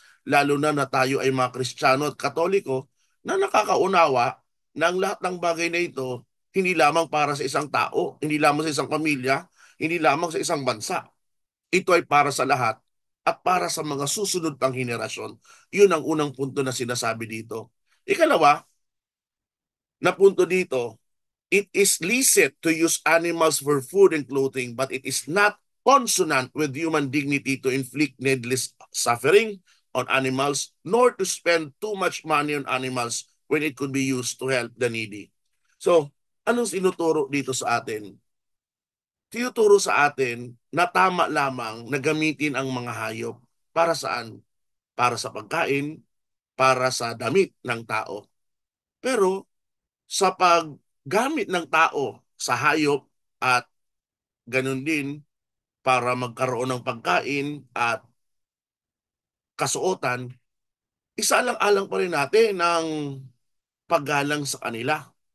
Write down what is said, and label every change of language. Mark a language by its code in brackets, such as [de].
[tl] Lalo na tayo ay mga Kristiyano at Katoliko na nakakaunawa na ang lahat ng bagay na ito hindi lamang para sa isang tao, hindi lamang sa isang pamilya, hindi lamang sa isang bansa. Ito ay para sa lahat at para sa mga susunod pang henerasyon. Yun ang unang punto na sinasabi dito. Ikalawa, na punto dito, [en] it is licit to use animals for food and clothing, but it is not consonant with human dignity to inflict needless suffering on animals, nor to spend too much money on animals when it could be used to help the needy. [tl] So, anong sinuturo dito sa atin? Tinuturo sa atin na tama lamang na gamitin ang mga hayop. Para saan? Para sa pagkain, para sa damit ng tao. Pero sa paggamit ng tao sa hayop at ganun din para magkaroon ng pagkain at kasuotan, isaalang-alang pa rin natin ng paggalang sa kanila.